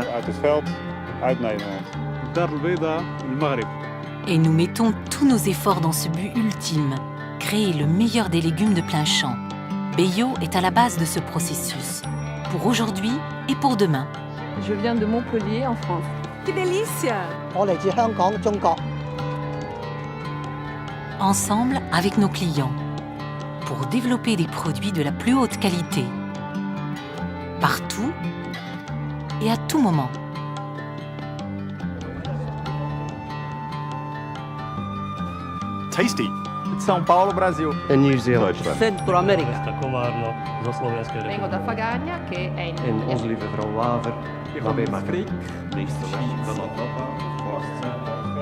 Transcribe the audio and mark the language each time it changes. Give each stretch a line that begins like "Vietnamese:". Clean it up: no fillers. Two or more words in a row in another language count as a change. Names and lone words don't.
Dutch: Uit het veld, uit Nederland.
Arabic: دار البيضاء المغرب.
French: Et nous mettons tous nos efforts dans ce but ultime, créer le meilleur des légumes de plein champ. Beyo est à la base de ce processus, pour aujourd'hui et pour demain. Je viens de Montpellier, en France.
Portuguese: Que delícia!
Cantonese: 我嚟自香港，中國。
French: Ensemble avec nos clients, pour développer des produits de la plus haute qualité, partout et à tout moment.
English: Tasty.
Portuguese: São Paulo, Brasil.
English: In New Zealand.
Spanish: Centro-América.
Slovak: Komarno, zo Slovenskej
Italian: Vengo
Slovak: republiky.
Italian: da Fagagna, che è in
Dutch: In onze lieve vrouw Waver, nabij Maastricht.
Polish: w miejscowości Konotopa w Polsce